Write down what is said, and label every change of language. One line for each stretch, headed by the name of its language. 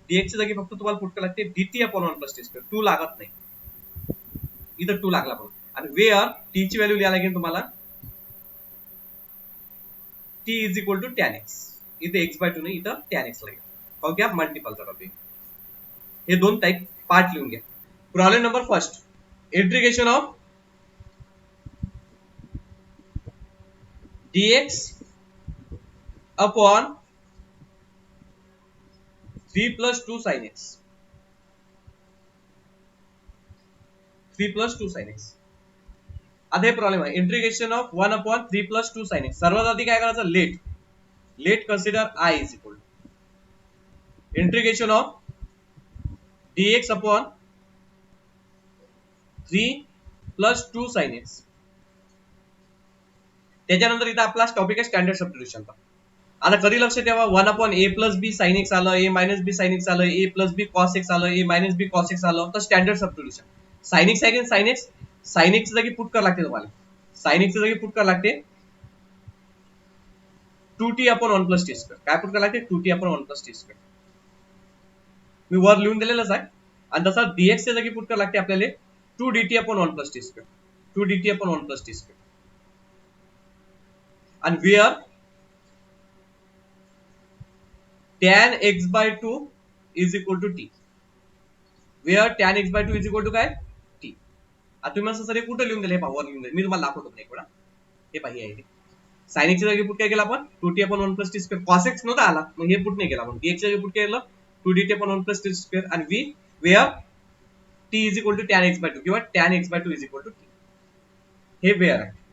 Marathi: dx च्या जागी फक्त तुम्हाला पुट करावं लागते dt upon 1 plus T square. 2 लागत नाही, इथं 2 लागला पण. आणि वेअर t ची व्हॅल्यू लिहायला लागेल तुम्हाला
English: t is equal to tan x.
Marathi: इथे x बाय 2 नाही, इथं tan x लागेल. पाहू घ्या मल्टिपलचा टॉपिक. हे दोन टाइप पार्ट लिहून घ्या.
English: Problem number first, integration of dx upon 3 plus 2 sine x, 3 plus 2 sine x.
Marathi: आता हे प्रॉब्लेम आहे
English: Integration of 1 upon 3 plus 2 sine x.
Marathi: सर्वात आधी काय करायचं?
English: Let consider I is equal to integration of dx upon 3 plus 2 sine x.
Marathi: त्याच्यानंतर इथं आपला टॉपिक आहे स्टँडर्ड सबस्टिट्यूशनचा. आता कधी लक्ष ठेवा, 1 upon a plus B sine x आलं, a minus B sine x आलं, a plus B cos x आलं, a minus B cos x आलं, तर स्टँडर्ड सबस्टिट्यूशन. साइन एक्स आहे की साइन एक्स, साइन एक्स च्या जागी पुट करावं लागते तुम्हाला. साइन एक्स च्या जागी पुट करावं लागते 2t upon 1 plus T square. काय पुट करावं लागते? 2t upon 1 plus T square. मी वर लिहून दिलेलंच आहे. आणि तसा dx च्या जागी पुट करावं लागते आपल्याला 2dt upon 1 plus T square, 2dt upon 1 plus T square.
English: आणि where tan x by 2 is equal to t, where tan x by two is equal to काय
Marathi: टी. आता तुम्ही असं सर कुठं लिहून दिलं हे पावर लिहून दिलं मी तुम्हाला दाखवतो पण एक वेळा. हे पाहिजे आहे साइन एक्सच्या जागी पुट काय केलं आपण 2t upon 1 plus T square. Cos x नव्हता आला मग हे पुट नाही केला आपण एक्सच्या जागी पुट केलं 2dt upon 1 plus T square आणि
English: we where t is equal to tan x by two
Marathi: किंवा tan x by two is equal to T. हे वेअर आहे.